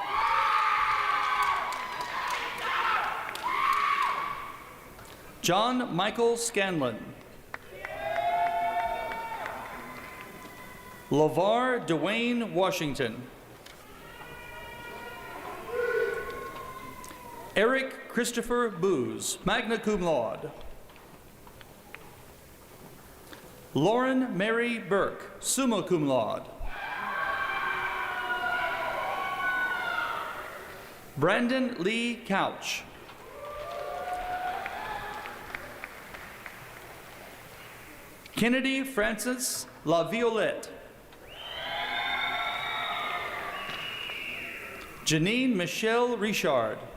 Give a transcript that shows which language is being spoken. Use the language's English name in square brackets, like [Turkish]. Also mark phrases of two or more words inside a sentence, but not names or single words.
[English] John Michael Scanlon. LaVar Dwayne Washington. Eric Christopher Booz, [Latin] magna cum laude. [English] Lauren Mary Burke, [Latin] summa cum laude. [English] Brandon Lee Couch. Kennedy Francis LaViolette. Janine Michelle Richard.